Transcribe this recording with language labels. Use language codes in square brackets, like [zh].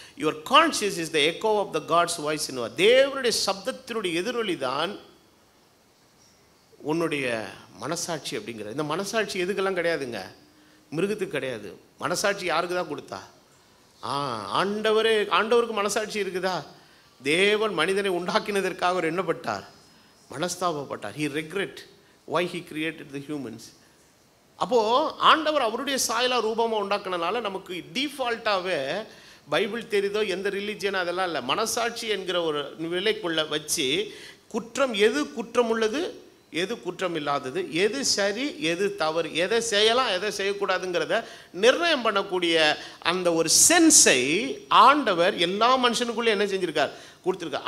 [en] Your conscience is the echo of the God's voice. [ta] தேவனுடைய சப்தத்தினுடைய எதிரொலி தான் உன்னுடைய மனசாட்சி அப்படிங்கிற. இந்த மனசாட்சி எதுக்கெல்லாம் கிடையாதுங்க, மிருகத்துக்கு கிடையாது. மனசாட்சி யாருக்கு தான் கொடுத்தா? ஆண்டவருக்கு மனசாட்சி இருக்குதா? தேவன் மனிதனை உண்டாக்கினதற்காக அவர் என்னப்பட்டார், மனஸ்தாபப்பட்டார். [en] he regret why he created the humans. [ta] அப்போது ஆண்டவர் அவருடைய சாயலா ரூபமாக உண்டாக்குனனால நமக்கு டிஃபால்ட்டாகவே பைபிள் தெரியுதோ எந்த ரிலீஜியனோ அதெல்லாம் இல்லை, மனசாட்சி என்கிற ஒரு விலைக்குள்ளே வச்சு குற்றம் எது குற்றம் உள்ளது, எது குற்றம் இல்லாதது, எது சரி எது தவறு, எதை செய்யலாம் எதை செய்யக்கூடாதுங்கிறத நிர்ணயம் பண்ணக்கூடிய அந்த ஒரு சென்ஸை ஆண்டவர் எல்லா மனுஷனுக்குள்ளே என்ன செஞ்சுருக்கார், கொடுத்துருக்கார்.